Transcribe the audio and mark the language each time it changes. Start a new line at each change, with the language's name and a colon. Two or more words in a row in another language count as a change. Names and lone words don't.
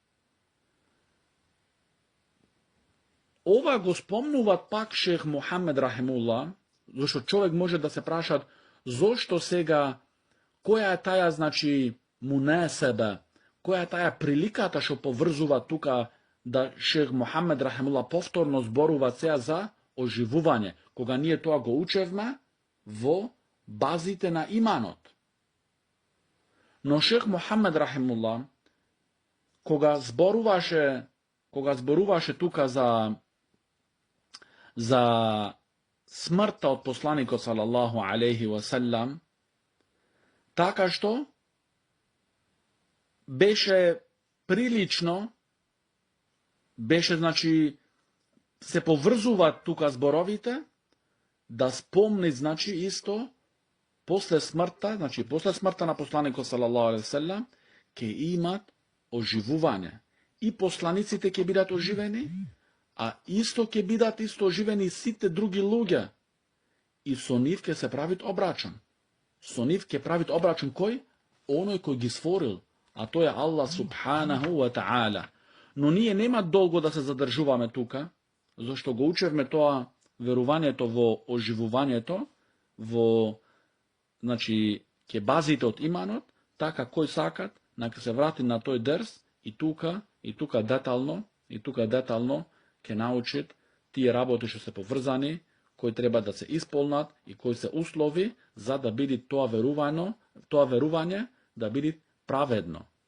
Macedonian: Ова го спомнуват пак Шех Мухамед рахимуллах, зашто човек може да се прашат зошто сега, која е таја, значи, мунесебе, која е таја приликата што поврзува тука да Шех Мухамед рахимуллах повторно зборува сега за оживување, кога ние тоа го учевме во базите на иманот. Но Шех Мухамед рахимуллах, кога зборуваше тука за смртта од посланикот
Arabic: صلى الله عليه وسلم,
Macedonian: така што беше прилично, значи, се поврзуваат тука зборовите, да спомни, значи, исто, после смртта на посланикот
Arabic: صلى الله عليه وسلم,
Macedonian: ќе имат оживување. И посланиците ќе бидат оживени, а исто ќе бидат оживени сите други луѓе. И со нив ќе се правит обрачон. Со нив ќе правит обрачон кој? Оној кој ги створил, а тој е Аллах
Arabic: سبحانه وتعالى.
Macedonian: Но ние нема долго да се задржуваме тука, зашто го учевме тоа верувањето во оживувањето, во, значи, ќе базите од иманот, така кој сакат, нека се врати на тој дерс и тука детално ќе научит тие работи што се поврзани, кои треба да се исполнат и кои се услови за да биде тоа верување да биде праведно.